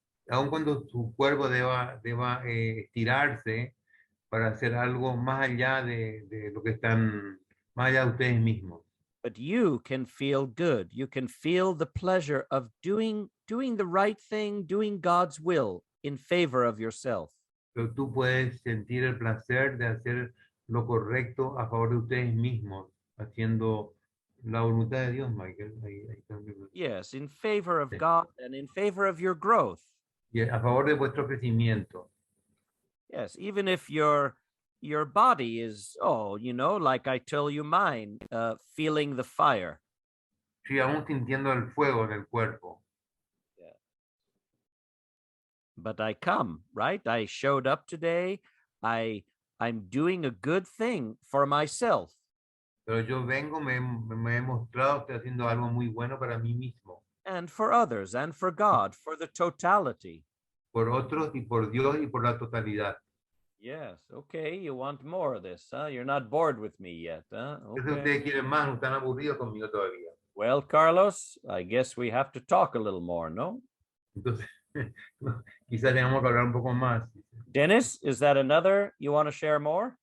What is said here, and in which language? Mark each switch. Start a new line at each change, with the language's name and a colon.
Spanish: Aun cuando su cuerpo deba estirarse para hacer algo más allá de lo que están, más allá de ustedes mismos.
English: But you can feel good. You can feel the pleasure of doing the right thing, doing God's will in favor of yourself.
Spanish: Pero tú puedes sentir el placer de hacer lo correcto a favor de ustedes mismos, haciendo la voluntad de Dios, Michael. Ahí también.
English: Yes, in favor of
Spanish: Sí.
English: God and in favor of your growth.
Spanish: Y a favor de vuestro crecimiento.
English: Yes, even if your body is, like I tell you mine, feeling the fire.
Spanish: Sí, aún sintiendo el fuego en el cuerpo.
English: But I come, right? I showed up today. I'm doing a good thing for myself.
Spanish: Pero yo vengo, me he mostrado, estoy haciendo algo muy bueno para mí mismo.
English: And for others and for God, for the totality.
Spanish: Por otros y por Dios y por la totalidad.
English: Yes, okay, you want more of this, huh? You're not bored with me yet, huh?
Spanish: Eso
English: Okay.
Spanish: ustedes quieren más, no están aburridos conmigo todavía.
English: Well, Carlos, I guess we have to talk a little more, no?
Spanish: Entonces, quizás tengamos que hablar un poco más.
English: Dennis, is that another you want to share more?